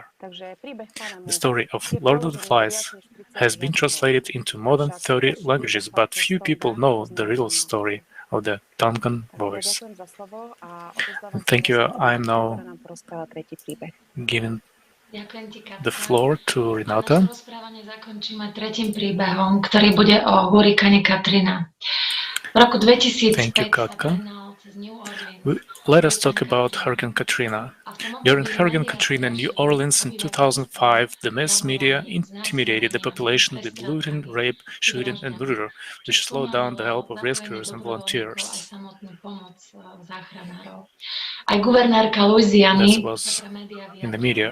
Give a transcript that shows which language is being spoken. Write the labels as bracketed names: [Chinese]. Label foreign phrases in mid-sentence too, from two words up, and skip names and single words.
[English] The story of Lord of the Flies has been translated into more than 30 languages, but few people know the real story of the Tongan boys. And thank you. I am now giving the floor to Renata. [Slovak] Naše rozprávanie zakončíme tretím príbehom, ktorý bude o hurikáne Katrina. V roku 2005 sa prenal cez New Orleans. [English] Let us talk about Hurricane Katrina. During Hurricane Katrina in New Orleans in 2005, the mass media intimidated the population with looting, rape, shooting, and murder, which slowed down the help of rescuers and volunteers. This was in the media.